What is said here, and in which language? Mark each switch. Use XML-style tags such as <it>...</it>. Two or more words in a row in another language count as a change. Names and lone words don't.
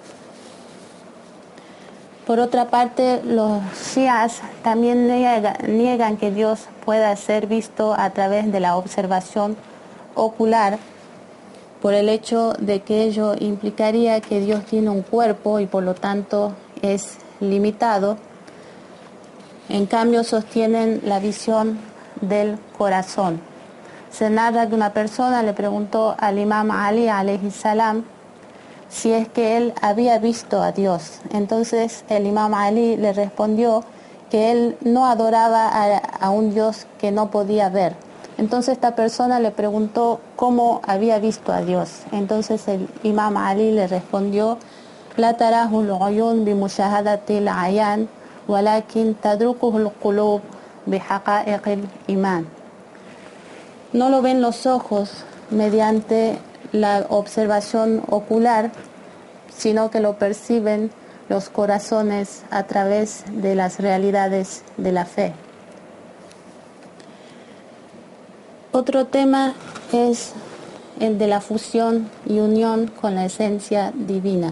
<es>Por otra parte, los shias también niegan que Dios pueda ser visto a través de la observación ocular, por el hecho de que ello implicaría que Dios tiene un cuerpo y por lo tanto es limitado. En cambio, sostienen la visión del corazón. Se narra que una persona le preguntó al imam Ali</es> <ar>عليه السلام</ar> <es>si es que él había visto a Dios. Entonces el imam Ali le respondió que él no adoraba a un Dios que no podía ver. Entonces esta persona le preguntó cómo había visto a Dios. Entonces el imam Ali le respondió:</es> <ar>لا تراه العيون بمشاهدة العيان ولكن تدركه القلوب بحقائق الإيمان.</ar> <es>No lo ven los ojos mediante la observación ocular, sino que lo perciben los corazones a través de las realidades de la fe. Otro tema es el de la fusión y unión con la esencia divina.</es>